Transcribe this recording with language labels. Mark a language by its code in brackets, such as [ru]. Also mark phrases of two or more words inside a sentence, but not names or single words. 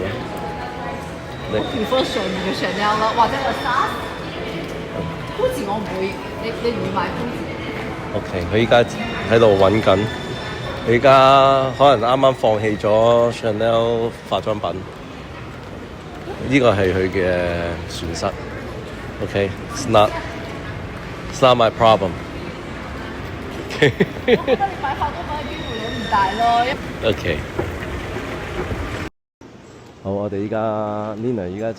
[yue] 我 prefer 上面嘅 Chanel 咯，或者個 Gucci 我唔會，你唔會買 Gucci。 OK，佢依家喺度揾緊，佢依家可能啱啱放棄咗 Chanel 化妝品，呢個係佢嘅損失。OK， [en] it's not my problem。 [yue] 我覺得你買化妝品嘅機會率唔大咯。 OK。好，我哋依家 Nina 依家